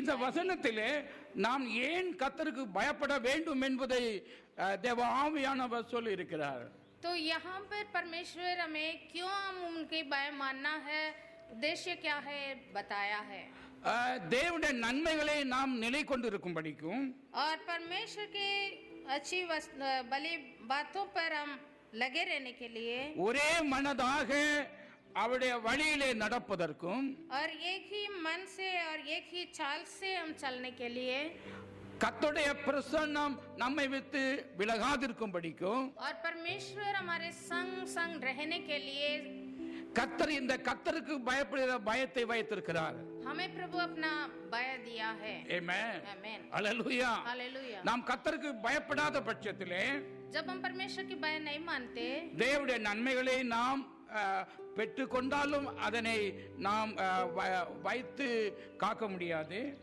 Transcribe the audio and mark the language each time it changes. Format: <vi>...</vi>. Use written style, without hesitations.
<ta>இந்த வசனத்திலே நாம் ஏன் கர்த்தருக்கு பயப்பட வேண்டும் என்பதை தேவ ஆவியானவர் சொல்லி இருக்கிறார்.</ta> <hi>तो यहाँ पर परमेश्वर हमें क्यों हम उनके भय मानना है, उद्देश्य क्या है बताया है।</hi> <ta>தேவனுடைய நன்மைகளை நாம் நிலை கொண்டிருக்கும்படிக்கும்</ta> <hi>और परमेश्वर के अच्छी भली बातों पर हम लगे रहने के लिए</hi> <ta>ஒரே மனதாக அவருடைய வழியிலே நடப்பதற்கும்</ta> <hi>और एक ही मन से और एक ही चाल से हम चलने के लिए</hi> <ta>கர்த்தருடைய பிரசன்னம் நம்மை விட்டு விலகாதிருக்கும்படிக்கும்</ta> <hi>और परमेश्वर हमारे संग संग रहने के लिए</hi> <ta>கர்த்தர் இந்த கர்த்தருக்கு பயப்படுகிற பயத்தை வைத்திருக்கிறார்.</ta> <hi>हमें प्रभु अपना भय दिया है।</hi> <ta>ஆமென்.</ta> <hi>आमेन।</hi> <ta>அல்லேலூயா.</ta> <hi>हालेलुया।</hi> <ta>நாம் கர்த்தருக்கு பயப்படாத பட்சத்திலே</ta> <hi>जब हम परमेश्वर की भय नहीं मानते,</hi> <ta>தேவனுடைய நன்மைகளை நாம் பெற்றுக்கொண்டாலும் அதனை நாம் வைத்து காக்க முடியாது.</ta>